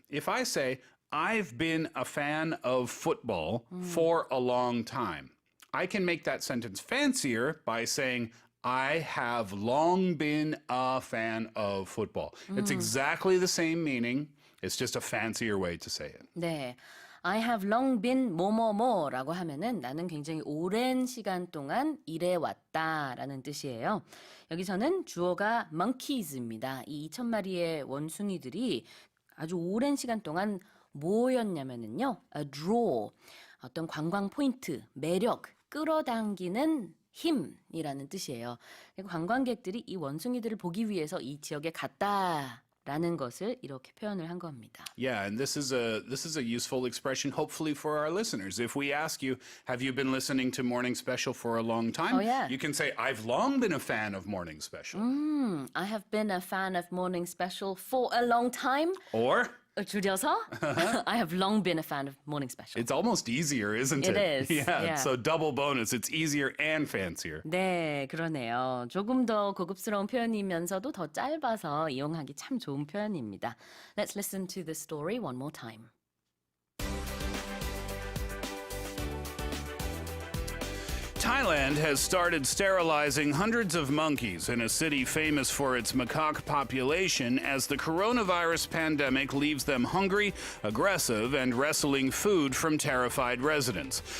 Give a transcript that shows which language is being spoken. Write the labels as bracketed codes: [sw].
[en] If I say, I've been a fan of football for a long time, I can make that sentence fancier by saying, I have long been a fan of football. It's exactly the same meaning. It's just a fancier way to say it. [ko] 네. [en] I have long been [ko] 뭐뭐뭐라고 하면은 나는 굉장히 오랜 시간 동안 일해왔다라는 뜻이에요. 여기서는 주어가 monkeys입니다. 이 2,000마리의 원숭이들이 아주 오랜 시간 동안 뭐였냐면은요. A draw, 어떤 관광 포인트, 매력, 끌어당기는 힘이라는 뜻이에요. 관광객들이 이 원숭이들을 보기 위해서 이 지역에 갔다라는 것을 이렇게 표현을 한 겁니다. [en] Yeah, and this is a useful expression, hopefully, for our listeners. If we ask you, have you been listening to Morning Special for a long time? Oh, yeah. You can say, I've long been a fan of Morning Special. I have been a fan of Morning Special for a long time. Or [ko] 줄여서 [en] I have long been a fan of Morning Special. it's almost easier, isn't it? It is, Yeah, yeah. so double bonus. It's easier and fancier. [ko] 네, 그러네요. 조금 더 고급스러운 표현이면서도 더 짧아서 이용하기 참 좋은 표현입니다. [en] Let's listen to the story one more time. Thailand has started sterilizing hundreds of monkeys in a city famous for its macaque population as the coronavirus pandemic leaves them hungry, aggressive, and wrestling food from terrified residents.